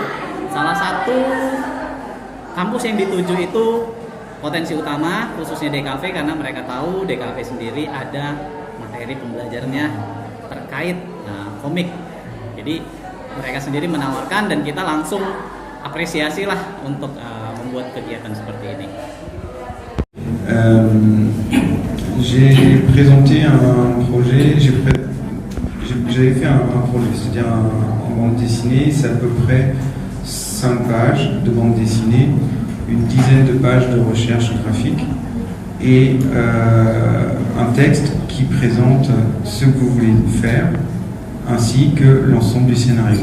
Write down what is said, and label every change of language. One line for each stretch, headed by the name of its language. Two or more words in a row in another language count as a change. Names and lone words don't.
Indonesian: Salah satu kampus yang dituju itu Potensi Utama, khususnya DKV, karena mereka tahu DKV sendiri ada materi pembelajarannya terkait komik. Jadi mereka sendiri menawarkan dan kita langsung apresiasi lah untuk membuat kegiatan seperti ini.
French: J'ai présenté un projet, j'avais fait un projet, c'est-à-dire en bande dessinée, c'est à peu près 5 pages de bande dessinée, une dizaine de pages de recherche graphique et un texte qui présente ce que vous voulez faire ainsi que l'ensemble du scénario.